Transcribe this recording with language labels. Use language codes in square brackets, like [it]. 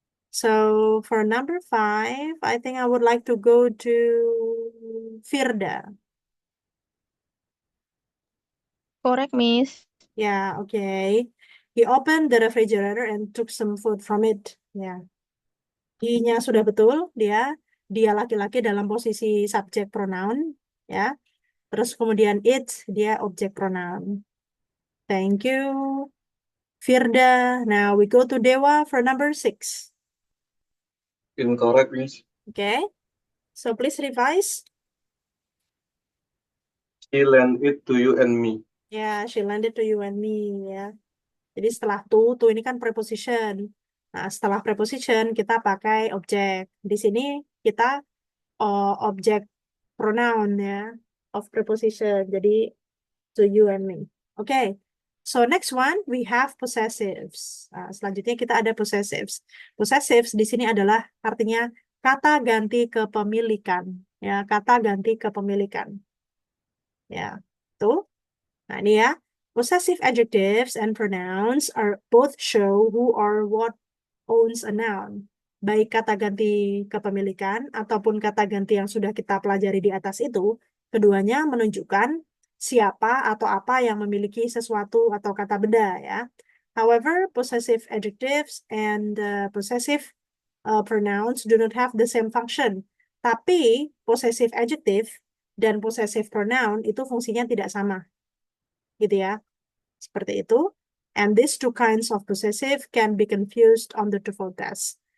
[en] So for number 5, I think I would like to go to Firda. Correct, Miss. Yeah, okay. He opened the refrigerator and took some food from it. [id] Ya. He-nya sudah betul, dia laki-laki dalam posisi subjek pronoun, ya. Terus kemudian it, dia objek pronoun. [en] Thank you, Firda. Now we go to Dewa for number 6. Incorrect, Miss. Okay. So please revise. He lent it to you and me. Ya, she lended to you and me, ya. [id] Jadi setelah to ini kan preposition. Nah, setelah preposition kita pakai objek. Di sini kita objek pronoun ya, [en] of preposition. Jadi to you and me. Okay. So next one we have possessives. [id] Selanjutnya kita ada possessives. Possessives di sini adalah artinya kata ganti kepemilikan. Ya, kata ganti kepemilikan. Ya, tuh. Nah, ini ya. [en] Possessive adjectives and pronouns are both show who or what owns a noun. [id] Baik kata ganti kepemilikan ataupun kata ganti yang sudah kita pelajari di atas itu, keduanya menunjukkan siapa atau apa yang memiliki sesuatu atau kata benda ya. [en] However, possessive adjectives and possessive pronouns do not have the same function. [id] Tapi possessive adjective dan possessive pronoun itu fungsinya tidak sama. Gitu ya. Seperti itu. [en] And these two kinds of possessive can be confused on the TOEFL test.